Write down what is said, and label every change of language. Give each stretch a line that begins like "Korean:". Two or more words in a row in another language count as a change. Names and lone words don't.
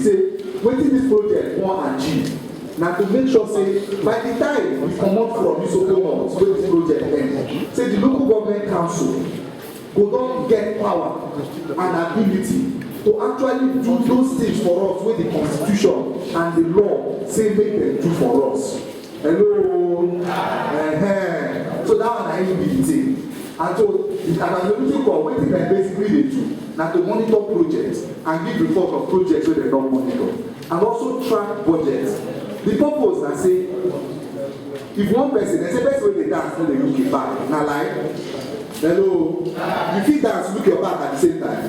Nigerian Pidgin: Say, what is this project want achieve? Now to make sure say by the time we come out from Isoko North where this project ends, say the local government council go don get power and ability to actually do those things for us with the constitution and the law say make them do for us. Hello, so that one I need be the thing. And so the accountability call wetin dem basically dey do na to monitor projects and give report of projects wey dem don monitor and also track budgets. The purpose na say if one person dem say person wey dey dance no dey look him back na lie. Hello, you fit dance look your back at the same time.